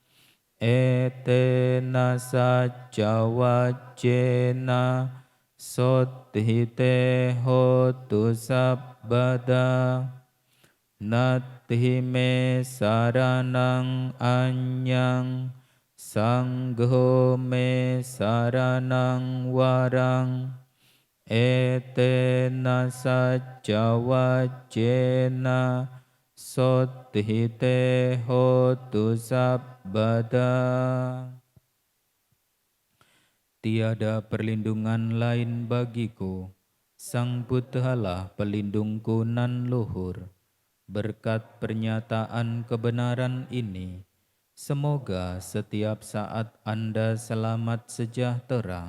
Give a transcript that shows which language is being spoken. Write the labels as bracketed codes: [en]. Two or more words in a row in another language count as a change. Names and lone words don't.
[pi] Etena sajja wajjena Sothite hotu sabbada Natti me saranang anyang Sangho me saranang warang Etena sajja wajjena Sothite hotu sabbada. [id] Tiada perlindungan lain bagiku, Sang Buddhalah pelindungku nan luhur. Berkat pernyataan kebenaran ini, semoga setiap saat Anda selamat sejahtera.